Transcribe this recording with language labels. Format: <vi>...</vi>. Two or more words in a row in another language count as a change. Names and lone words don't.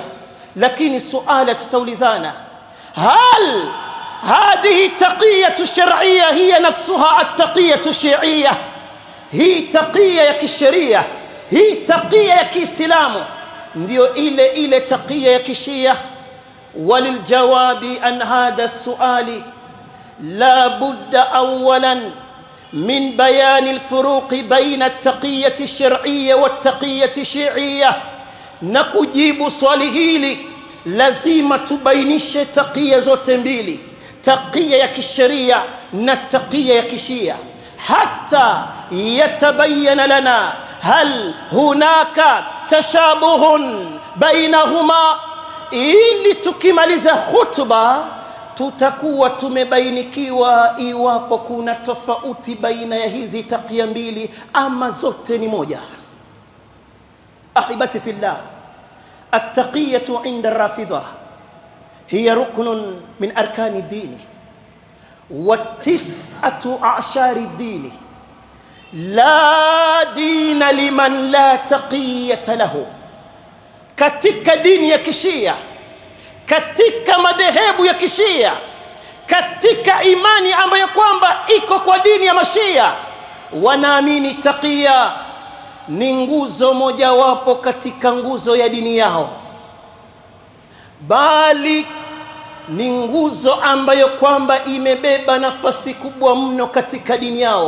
<sw>Lakini suala tutaulizana,</sw> <ar>هل هذه التقية الشرعية هي نفسها التقية الشيعية?</ar> <sw>Hii taqiyya ya kisheria, hii taqiyya ya Kiislamu ndio ile taqiyya ya kishia?</sw> <ar>وللجواب عن هذا السؤال لا بد أولا من بيان الفروق بين التقية الشرعية والتقية الشيعية.</ar> <sw>نكجيب swali hili lazima tubainishe taqiyya zote mbili, taqiyya ya kisheria na taqiyya ya kishia,</sw> <ar>حتى يتبين لنا هل هناك تشابه بينهما,</ar> <sw>ili tukimaliza khutba tutakuwa tumebainikiwa iwapo kuna tofauti baina ya hizi taqiyya mbili ama zote ni moja.</sw> <ar>أحبتي في الله، التقية عند الرافضة هي ركن من أركان الدين وتسعة أعشار الدين. لا دين لمن لا تقية له.</ar> <sw>Katika dini ya kishia, katika madhehebu ya kishia, katika imani ambayo kwamba iko kwa dini ya mashia, wanaamini taqiyya ni nguzo mojawapo katika nguzo ya dini yao, bali ni nguzo ambayo kwamba imebeba nafasi kubwa mno katika dini yao.</sw>